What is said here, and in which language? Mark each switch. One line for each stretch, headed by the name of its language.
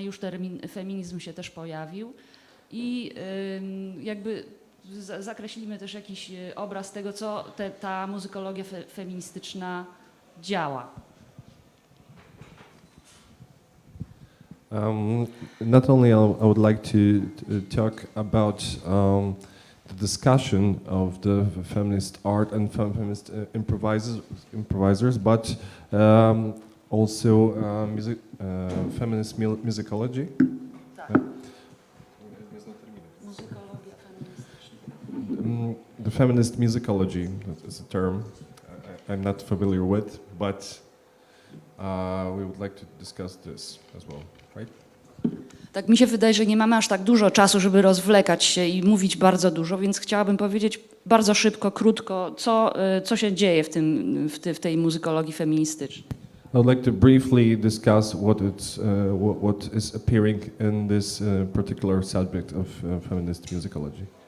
Polish: Już termin feminizm się też pojawił i jakby zakreślimy też jakiś obraz tego, co ta muzykologia feministyczna działa.
English: Not only I would like to talk about the discussion of the feminist art and feminist improvisers, but also feminist musicology. The feminist musicology is a term I'm not familiar with, but we would like to discuss this as well, right?
Polish: Tak mi się wydaje, że nie mamy aż tak dużo czasu, żeby rozwlekać się i mówić bardzo dużo, więc chciałabym powiedzieć bardzo szybko, krótko, co się dzieje w tej muzykologii feministycznej.
English: I would like to briefly discuss what is appearing in this particular subject of feminist musicology.